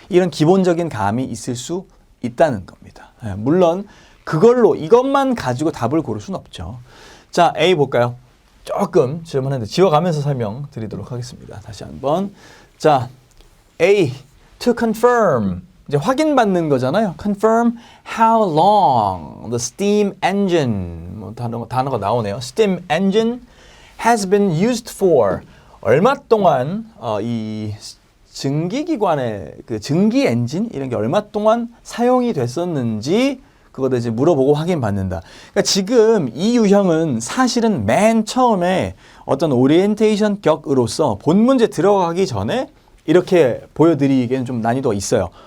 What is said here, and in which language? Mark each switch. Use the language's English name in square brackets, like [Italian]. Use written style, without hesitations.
[Korean] 이런 기본적인 감이 있을 수 있다는 겁니다. 물론 그걸로 이것만 가지고 답을 고를 수는 없죠. 자, A 볼까요? 조금 질문했는데 지워가면서 설명드리도록 하겠습니다. 다시 한번. 자, A, [English] to confirm. [Korean] 이제 확인받는 거잖아요. [English] Confirm how long the steam engine, [Korean] 뭐 단어가 나오네요. [English] Steam engine has been used for. [Korean] 얼마 동안 이 증기기관의 그 증기 엔진 이런 게 얼마 동안 사용이 됐었는지 그거도 이제 물어보고 확인받는다. 그러니까 지금 이 유형은 사실은 맨 처음에 어떤 오리엔테이션 격으로서 본 문제 들어가기 전에 이렇게 보여드리기에는 좀 난이도가 있어요.